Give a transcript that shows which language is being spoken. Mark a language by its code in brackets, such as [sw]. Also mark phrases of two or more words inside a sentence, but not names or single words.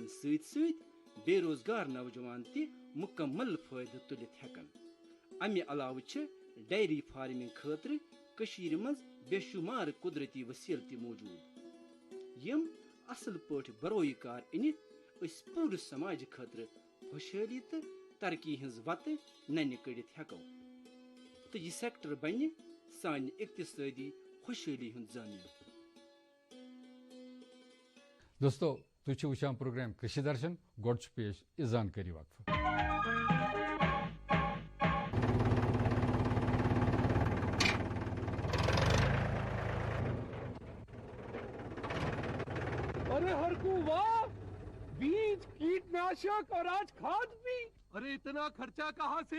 [ks] سۭتۍ سۭتۍ بے روزگار نوجوان تہِ مُکمل فٲیدٕ تُلِتھ ہٮ۪کن امہِ علاوٕ چھِ [en] dairy farming [ks] خٲطرٕ کٔشیٖرِ منٛز بے شُمار قُدرتی وسیٖلہٕ تہِ موٗجوٗد یِم اصل پٲٹھۍ برویہِ کار أنِتھ أسۍ پوٗرٕ سماجہِ خٲطرٕ خۄشحٲلی تہٕ ترقی ہٕنٛز وتہٕ ننہِ کٔڑِتھ ہٮ۪کو تہٕ یہِ سیکٹر بنہِ سانہِ اقتصٲدی خۄشحٲلی ہُنٛد ضٲمِن دوستو تُہۍ چھِو وٕچھان پروگرام کٔشیٖر درشن گۄڈٕ چھُ پیش یہِ زانکٲری وقفہٕ [hi] अरे हरकू वाह बीज कीटनाशक और आज खाद भी अरे इतना खर्चा कहाँ से